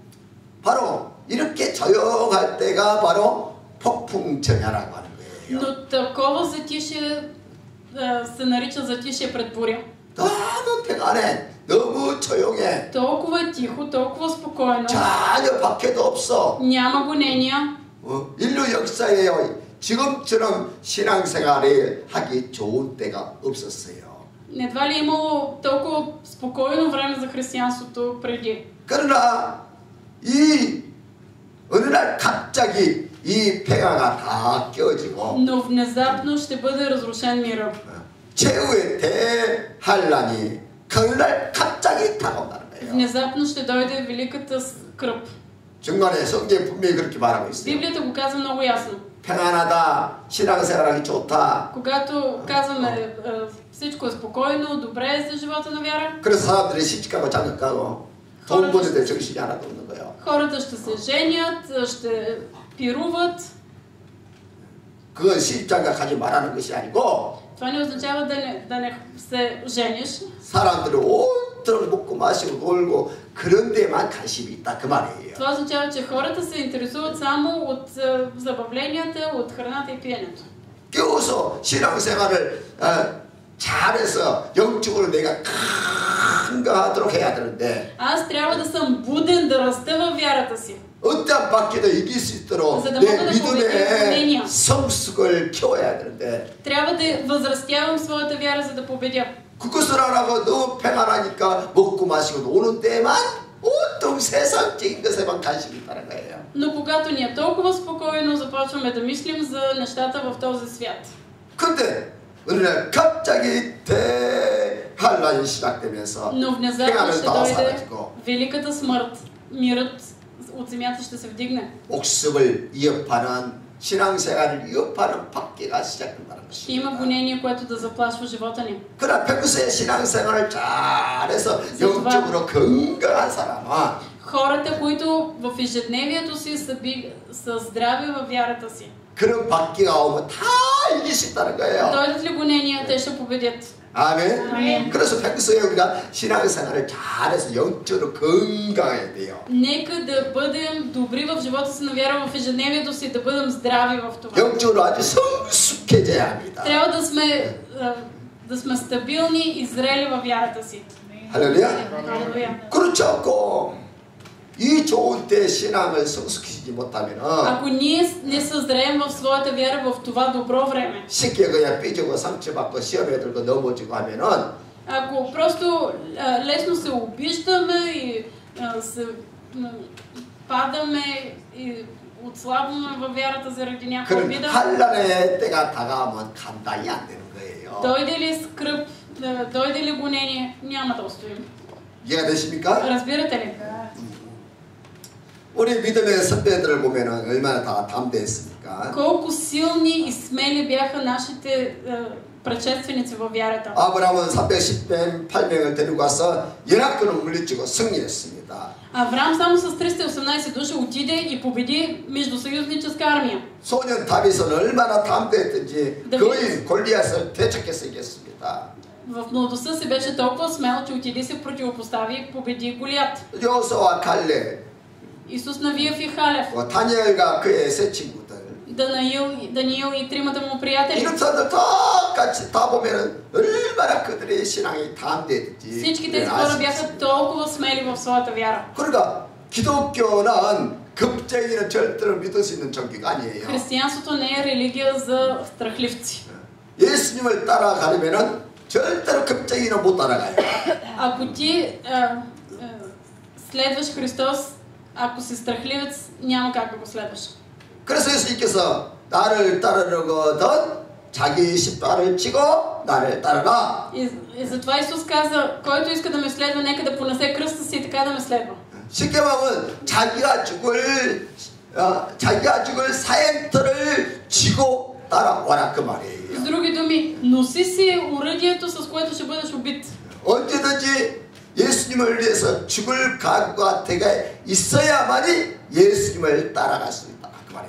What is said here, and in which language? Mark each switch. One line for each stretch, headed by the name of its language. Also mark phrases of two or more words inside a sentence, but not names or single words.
Korean: 바로 이렇게 조용할 때가 바로 폭풍전야라고 하는 거예요.
Bulgarian: Но такова затишие се нарича затишие пред буря.
Korean: 너무 평안해, 너무 조용해,
Bulgarian: Толкова е тихо, толкова спокойно.
Korean: 전혀 박해도 없어.
Bulgarian: Няма гонения.
Korean: 인류 역사에요. 지금처럼 신앙생활을 하기 좋은 때가 없었어요.
Bulgarian: Едва ли е имало толкова спокойно време за християнството преди.
Korean: 그러나 이 어느 날 갑자기 이 평화가 다 깨어지고
Bulgarian: Но внезапно ще бъде разрушен мира.
Korean: 최후의 대환란이 그날 갑자기 다가온다는 거예요.
Bulgarian: Внезапно ще дойде великата скръб.
Korean: 중간에 성경에 분명히 그렇게 말하고 있어요.
Bulgarian: Библията го казва много ясно.
Korean: 평안하다, 신앙생활하기 좋다.
Bulgarian: Когато казваме всичко е спокойно, добре е за живота на вяра,
Korean: 그래서 사람들이 시집가고 장가가고 돈 버는 데 정신이 하나도 없는 거예요.
Bulgarian: хората ще се женят, ще пируват.
Korean: 그건 시집장가가지 말라는 것이 아니고
Bulgarian: Това не означава да не се жениш.
Korean: 사람들이 온통 먹고 마시고 놀고 그런 데만 관심이 있다 그 말이에요.
Bulgarian: Това означава, че хората се интересуват само от забавленията, от храната и пиенето.
Korean: 깨워서 신앙생활을 잘해서 영적으로 내가 건강하도록 해야 되는데
Bulgarian: Аз трябва да съм буден, да раста във вярата си.
Korean: 어떠한 박해도 이길 수 있도록 내 믿음의 성숙을 키워야 되는데
Bulgarian: Трябва да възрастявам своята вяра, за да победя.
Korean: 그것을 안 하고 너무 평안하니까 먹고 마시고 노는 데만 온통 세상적인 것에만 관심이 있다는 거예요.
Bulgarian: Но когато ни е толкова спокойно, започваме да мислим за нещата в този свят.
Korean: 근데 어느 날 갑자기 대환란이 시작되면서
Bulgarian: Но внезапно
Korean: 평안은
Bulgarian: ще
Korean: 다
Bulgarian: дойде
Korean: 사라지고
Bulgarian: великата смърт. Мирът от земята ще се вдигне.
Korean: 목숨을 위협하는 신앙생활을 위협하는 박해가 시작된다는
Bulgarian: Ще
Korean: 것입니다.
Bulgarian: има гонение, което да заплашва живота ни.
Korean: 그러나 평소에 신앙생활을 잘해서 영적으로 건강한 사람은
Bulgarian: Хората, които в ежедневието си са здрави във вярата си.
Korean: 그런 박해가 오면 다 이길 수 있다는 거예요.
Bulgarian: Дойдат ли гонения, те ще победят.
Korean: 아멘. 아멘. 그래서 평소에 우리가 신앙생활을 잘해서 영적으로 건강해야 돼요.
Bulgarian: Нека да бъдем добри в живота си на вяра, в ежедневието си, да бъдем здрави в това.
Korean: 영적으로 아주 성숙해져야 합니다.
Bulgarian: Трябва да сме стабилни и зрели във вярата си.
Korean: 할렐루야.
Bulgarian: Алелуя.
Korean: 그렇지 않고 이 좋은 때 신앙을 성숙시키지 못하면은
Bulgarian: Ако ние не съзреем в своята вяра в това добро време,
Korean: 쉽게 그냥 삐지고 상처받고 시험에 들고 넘어지고 하면은
Bulgarian: ако просто лесно се обиждаме и се падаме и отслабваме във вярата заради някаква
Korean: 그런
Bulgarian: обида,
Korean: 환란의 때가 다가오면 감당이 안 되는 거예요.
Bulgarian: дойде ли скръб, дойде ли гонение, няма да устоим.
Korean: 이해가 되십니까?
Bulgarian: Разбирате ли?
Korean: 우리 믿음의 선배들을 보면은 얼마나 다 담대했습니까?
Bulgarian: Колко силни и смели бяха нашите предшественици във вярата.
Korean: 아브라함은 318명을 데리고 와서 연합군을 물리치고 승리했습니다.
Bulgarian: Авраам само с 318 души отиде и победи междусъюзническа армия.
Korean: 소년 다윗은 얼마나 담대했든지 거인 골리앗을 되찾겨서 이겼습니다.
Bulgarian: В младостта си беше толкова смел, че отиде се противопостави и победи Голиат.
Korean: 요호수아와 갈렙,
Bulgarian: Исус Навиев и Халев,
Korean: 다니엘과 그의 세 친구들,
Bulgarian: Даниил и тримата му приятели.
Korean: 이런 사람들 똑같이 다 보면은 얼마나 그들의 신앙이 담대했지.
Bulgarian: Всички тези хора бяха толкова смели в своята вяра.
Korean: 그러니까 기독교는 겁쟁이는 절대로 믿을 수 있는 종교가 아니에요.
Bulgarian: Християнството не е религия за страхливци.
Korean: 예수님을 따라가려면은 절대로 겁쟁이는 못 따라가요.
Bulgarian: Ако ти следваш Христос, ако си страхливец, няма как да го следваш.
Korean: 그래서 예수님께서 나를 따르려거든 자기 십자가를 지고 나를 따라가.
Bulgarian: И затова Исус каза, който иска да ме следва, нека да понесе кръста си и така да ме следва.
Korean: 쉽게 말하면 자기가 죽을 사형터를 지고 따라와라 그 말이에요.
Bulgarian: С други думи, носи си оръдието, с което ще бъдеш убит.
Korean: 언제든지 예수님을 위해서 죽을 각오가 되게 있어야만이 예수님을 따라갈 수 있다 그 말이에요.